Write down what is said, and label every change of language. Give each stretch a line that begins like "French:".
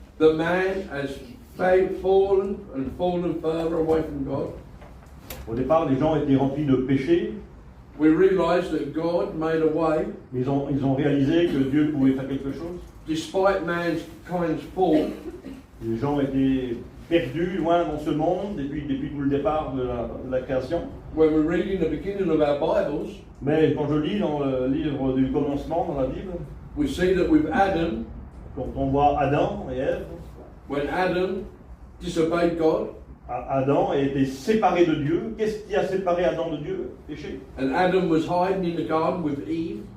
English: the man has fallen further away from God.
French: les gens étaient remplis de péché.
English: We realize that God made a way,
French: Ils ont réalisé que Dieu pouvait faire quelque chose.
English: despite mankind's fall.
French: Les gens étaient perdu, loin dans ce monde, depuis tout le départ de la création.
English: When we read in the beginning of our Bibles,
French: Mais quand je lis dans le livre du commencement, dans la Bible,
English: we see that with Adam,
French: quand on voit Adam et Ève,
English: when Adam disobeyed God,
French: Adam a été séparé de Dieu. Qu'est-ce qui a séparé Adam de Dieu? Péché.
English: and Adam was hiding in the garden with Eve,